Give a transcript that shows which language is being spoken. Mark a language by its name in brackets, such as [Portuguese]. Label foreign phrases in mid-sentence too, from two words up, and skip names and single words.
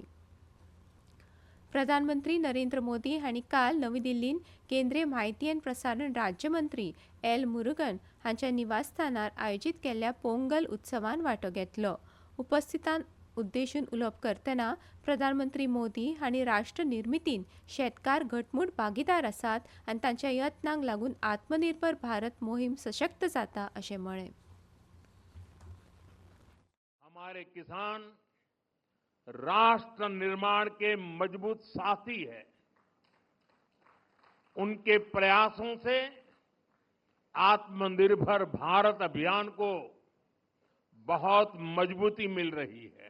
[Konkani] प्रधानमंत्री नरेंद्र मोदी हांणी काल नवी दिल्लींत केंद्रीय म्हायती आनी प्रसारण राज्यमंत्री एल मुरुगन हांच्या निवासस्थानार आयोजीत केल्ल्या पोंगल उत्सवान वांटो घेतलो। उपस्थितांक उद्देशून उलोवप करतना प्रधानमंत्री मोदी हांणी राष्ट्र निर्मितीन शेतकार घटमूट भागीदार आसात आनी तांच्या यत्नांक लागून आत्मनिर्भर भारत मोहीम सशक्त जाता अशें म्हळें। [Hindi] हमारे किसान राष्ट्र निर्माण के मजबूत साथी है। उनके प्रयासों से आत्मनिर्भर भारत अभियान को बहुत मजबूती मिल रही है।